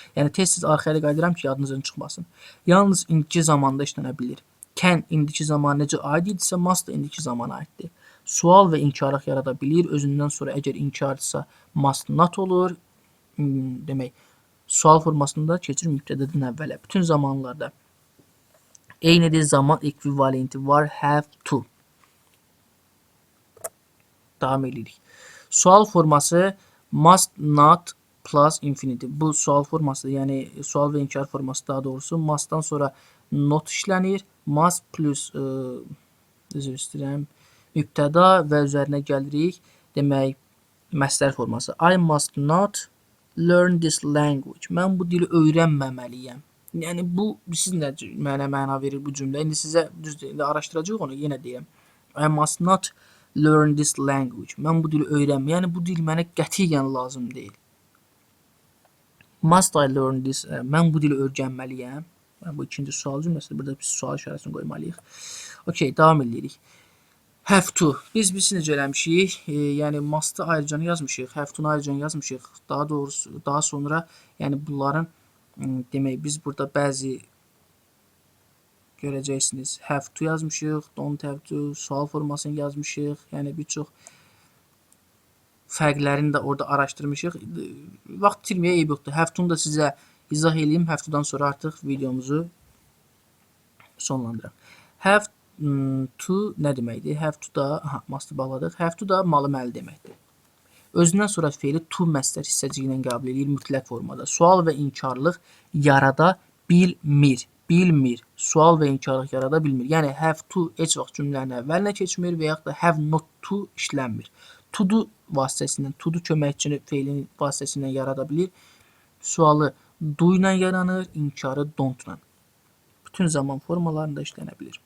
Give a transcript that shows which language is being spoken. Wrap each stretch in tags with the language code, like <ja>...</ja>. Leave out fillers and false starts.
<az>Yəni tez-tez arxaya qayıdıram ki, yadınızdan çıxmasın. Yalnız indiki zamanda işlənə bilir. Can indiki zaman necə aid idisə, must da indiki zamana aiddir. Sual və inkarlıq yarada bilir. Özündən sonra əgər inkardırsa must not olur. Demək, sual formasında keçir mübtədədən əvvələ. Bütün zamanlarda eynidir, zaman ekvivalenti var, have to. Davam edirik. Sual forması must not plus infinity. Bu sual formasıdır. Yəni sual və inkar forması daha doğrusu. Must'dan sonra not işlənir. Must plus üzr istəyirəm, mübtəda və üzərinə gəlirik. Demək, məstər forması.</az> <en>I must not learn this language.</en> <az>Mən bu dili öyrənməməliyəm. Yəni bu siz nə mənə məna verir bu cümlə? İndi sizə düzdür, indi araşdıracağıq onu, yenə deyirəm.</az> <en>I must not learn this language.</en> <az>Mən bu dili öyrənməyəm. Yəni bu dil mənə qətiyyən lazım deyil.</az> <en>Must I learn this?</en> <az>Mən bu dili öyrənməliyəm. Bu ikinci sual cümləsidir. Burada biz sual işarəsini qoymalıyıq. Okay, davam edirik. Have to. Biz necə eləmişik? Yəni must'ı ayrıca yazmışıq, have to'nu ayrıca yazmışıq. Daha doğrusu daha sonra yəni bunların demək biz burada bəzi görəcəksiniz. Have to yazmışıq, don't have to, sual formasını yazmışıq. Yəni bir çox fərqlərini də orada araşdırmışıq. Vaxt itirməyə eyb yoxdur. Have to'nu da sizə izah edeyim. Have to'dan sonra artıq videomuzu sonlandıraq. Have to nə deməkdir? Have to da must'ı bağladıq. Have to da malı məli deməkdir. Özündən sonra feili to məstər hissəciyi ilə qəbul edir mütləq formada. Sual və inkarlıq yarada bilmir. Bilmir. Sual və inkarlıq yarada bilmir. Yəni have to heç vaxt cümlənin əvvəlinə keçmir və yaxud da have not to işlənmir. To-do vasitəsindən, to-do köməkçini feilin vasitəsindən yarada bilir. Sualı do ilə yaranır, inkarı don't-la. Bütün zaman formalarında işlənə bilir.</az>